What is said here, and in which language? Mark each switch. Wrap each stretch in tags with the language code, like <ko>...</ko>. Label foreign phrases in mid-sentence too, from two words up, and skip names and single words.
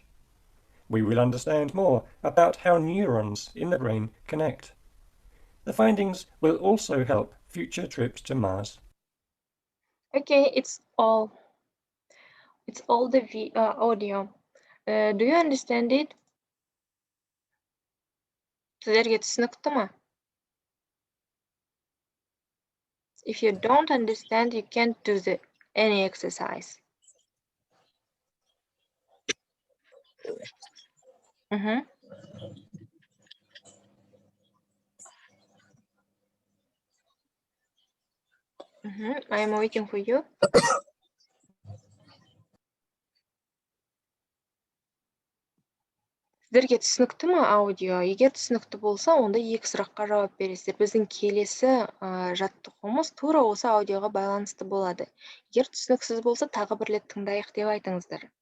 <en>We will understand more about how neurons in the brain connect. The findings will also help future trips to Mars. Okay, it's all the audio. Do you understand it?</en> <kk>Сіздерге түсінікті ме?</kk> <en>If you don't understand, you can't do any exercise. I am waiting for you.</en> <kk>Сіздерге түсінікті ме аудио? Егер түсінікті болса, онда екі сұраққа жауап бересіздер. Біздің келесі жаттығуымыз тура осы аудиоға байланысты болады. Егер түсініксіз болса, тағы бір рет тыңдайық деп айтыңыздар.</kk>